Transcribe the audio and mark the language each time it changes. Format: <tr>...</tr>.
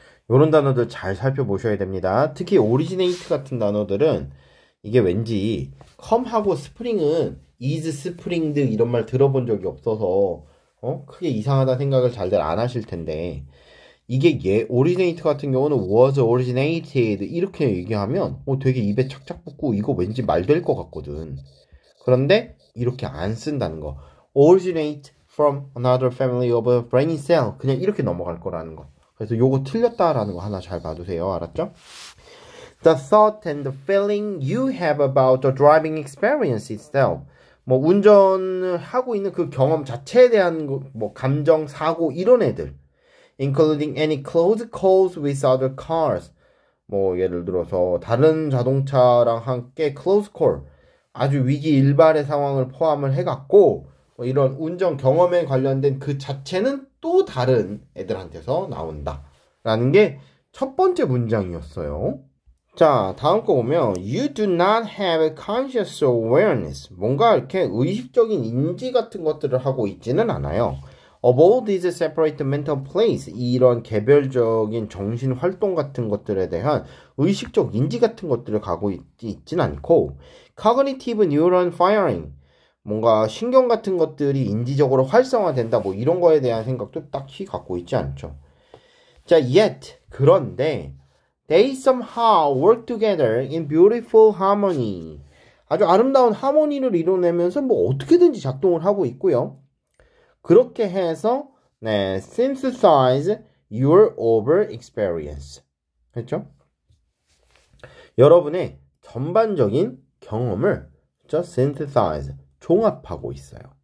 <ko>이런 단어들 잘 살펴보셔야 됩니다. 특히 originate 같은 단어들은 이게 왠지 come하고 spring은</ko> <en>is springed</en> <ko>이런 말 들어본 적이 없어서 크게 이상하다 생각을 잘들 안 하실 텐데 이게 originate 같은 경우는</ko> <en>was originated</en> <ko>이렇게 얘기하면 되게 입에 착착 붙고 이거 왠지 말 될 것 같거든. 그런데 이렇게 안 쓴다는 거.</ko> <en>originate from another family of a brain cell</en> <ko>그냥 이렇게 넘어갈 거라는 거. 그래서 요거 틀렸다라는 거 하나 잘 봐두세요. 알았죠?</ko> <en>The thought and the feeling you have about the driving experience itself.</en> <ko>뭐 운전을 하고 있는 그 경험 자체에 대한 뭐 감정, 사고 이런 애들.</ko> <en>Including any close calls with other cars.</en> <ko>뭐 예를 들어서 다른 자동차랑 함께 close call. 아주 위기일발의 상황을 포함을 해갖고 뭐 이런 운전 경험에 관련된 그 자체는 또 다른 애들한테서 나온다. 라는 게 첫 번째 문장이었어요. 자, 다음 거 보면</ko> <en>You do not have conscious awareness.</en> <ko>뭔가 이렇게 의식적인 인지 같은 것들을 하고 있지는 않아요.</ko> <en>Of all these separate mental places.</en> <ko>이런 개별적인 정신 활동 같은 것들에 대한 의식적 인지 같은 것들을 가고 있진 않고</ko> <en>Cognitive neuron firing.</en> <ko>뭔가 신경 같은 것들이 인지적으로 활성화된다 뭐 이런 거에 대한 생각도 딱히 갖고 있지 않죠.</ko> <en>자, yet</en> <ko>그런데</ko> <en>they somehow work together in beautiful harmony.</en> <ko>아주 아름다운 하모니를 이뤄내면서 뭐 어떻게든지 작동을 하고 있고요. 그렇게 해서</ko> <en>synthesize your over experience.</en> <ko>그렇죠? 여러분의 전반적인 경험을 synthesize 종합하고 있어요.</ko>